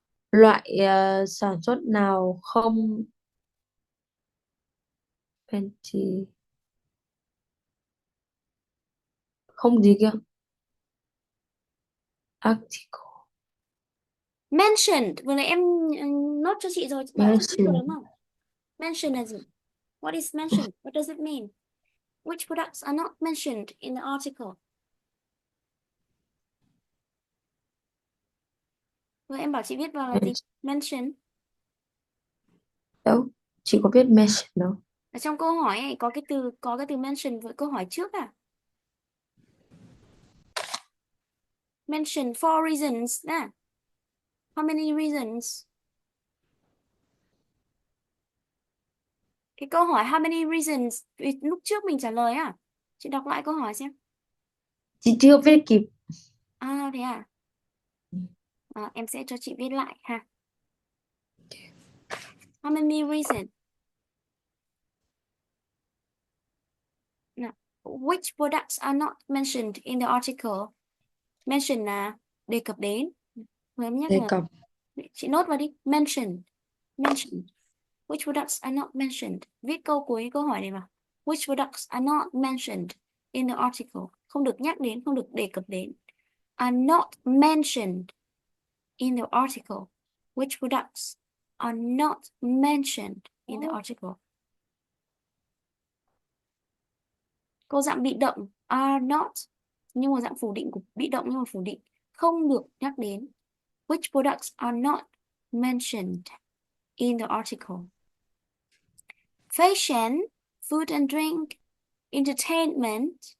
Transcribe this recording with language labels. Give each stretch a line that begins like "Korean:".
Vietnamese: Loại sản xuất nào không fancy, không gì kia?
English: Article.
Vietnamese: Mentioned, vừa nãy em nốt cho chị rồi, bạn chưa biết rồi
English: Mention.
Vietnamese: đúng không? Mention là gì?
English: What is mentioned? What does it mean? Which products are not mentioned in the article?
Vietnamese: Vừa em bảo chị viết vào là gì?
English: Mention.
Vietnamese: Đâu, chị có viết mention đâu. Ở trong câu hỏi ấy, có cái từ mention với câu hỏi trước à?
English: Mention 4 reasons nè. How many reasons?
Vietnamese: Cái câu hỏi
English: how many reasons
Vietnamese: vì lúc trước mình trả lời à? Chị đọc lại câu hỏi xem. Chị chưa viết kịp. À thế à? Em sẽ cho chị viết lại ha.
English: How many reasons? Now, which products are not mentioned in the article?
Vietnamese: Mention là đề cập đến. Huấn nhắc Đề nhở. cập. Chị nốt vào đi. Mention. Mention.
English: Which products are not mentioned?
Vietnamese: Viết câu cuối câu hỏi này vào.
English: Which products are not mentioned in the article?
Vietnamese: Không được nhắc đến, không được đề cập đến.
English: Are not mentioned in the article. Which products are not mentioned in the article?
Vietnamese: Câu dạng bị động are not, nhưng mà dạng phủ định của bị động nhưng mà phủ định không được nhắc đến.
English: Which products are not mentioned in the article? Fashion, food and drink, entertainment.